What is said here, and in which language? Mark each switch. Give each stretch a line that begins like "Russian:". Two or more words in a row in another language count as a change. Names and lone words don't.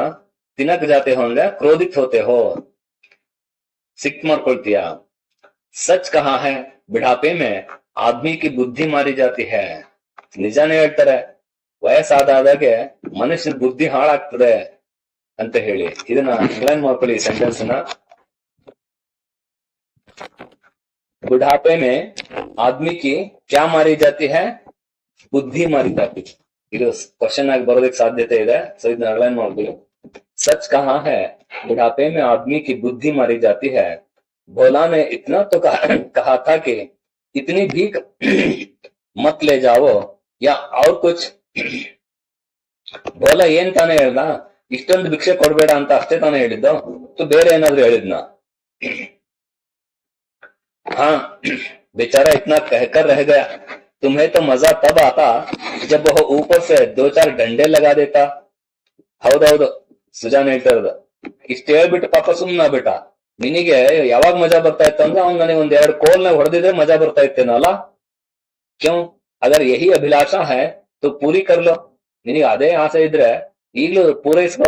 Hindi: तिनक जाते हो ಅಂದ್ರೆ क्रोधित होते हो,
Kannada: ಸಿಟ್ ಮಾಡ್ಕೊಳ್ತೀಯ.
Hindi: सच कहा है बुढ़ापे में आदमी की बुद्धि मारी जाती है,
Kannada: ನಿಜಾನೇ ಹೇಳ್ತಾರೆ, ವಯಸ್ಸಾದಾಗೆ ಮನುಷ್ಯನ ಬುದ್ಧಿ ಹಾಳಾಗ್ತದೆ ಅಂತ ಹೇಳಿ. ಇದನ್ನ ಅಂಡರ್ಲೈನ್ ಮಾಡ್ಕೊಳ್ಳಿ ಈ ಸೆಂಟೆನ್ಸ್ ನ.
Hindi: बुढ़ापे में आदमी की क्या मारी जाती है, बुद्धि मारी जाती.
Kannada: ಇದು ಕ್ವಶನ್ ಆಗಿ ಬರೋದಕ್ಕೆ ಸಾಧ್ಯತೆ ಇದೆ, ಸೊ ಇದನ್ನ ಅಂಡರ್ಲೈನ್ ಮಾಡ್ಕೊಳ್ಳಿ.
Hindi: सच कहा है बुढ़ापे में आदमी की बुद्धि मारी जाती है. भोला ने इतना तो कहा था कि इतनी भीख मत ले जाओ या और कुछ.
Kannada: ಭೋಲಾ ಏನ್ ತಾನೇ ಹೇಳ್ದ, ಇಷ್ಟೊಂದು ಭಿಕ್ಷೆ ಕೊಡ್ಬೇಡ ಅಂತ ಅಷ್ಟೇ ತಾನೇ ಹೇಳಿದ್ದು, ಬೇರೆ ಏನಾದ್ರು ಹೇಳಿದ್ನ.
Hindi: हाँ बेचारा इतना कहकर रह गया, तुम्हें तो मजा तब आता जब वो ऊपर से 2-4 डंडे लगा देता.
Kannada: ಹೌದೌದು, ಸುಜಾನ್ ಹೇಳ್ತಾ ಇರೋದು. ಇಷ್ಟ ಹೇಳ್ಬಿಟ್ಟು ಪಾಪ ಸುಮ್ನ ಬಿಟ್ಟ. ನಿನಗೆ ಯಾವಾಗ ಮಜಾ ಬರ್ತಾ ಇತ್ತು ಅಂದ್ರೆ ಅವ್ನು ನನಗೆ ಒಂದ್ 2 ಕೋಲ್ನ ಹೊಡೆದಿದ್ರೆ ಮಜಾ ಬರ್ತಾ ಇತ್ತೇನೋ ಅಲ್ಲ.
Hindi: क्यों अगर यही अभिलाषा है तो पूरी कर लो,
Kannada: ನಿನಗೆ ಅದೇ ಆಸೆ ಇದ್ರೆ ಈಗ್ಲೂ ಪೂರೈಸ್ಕೋ.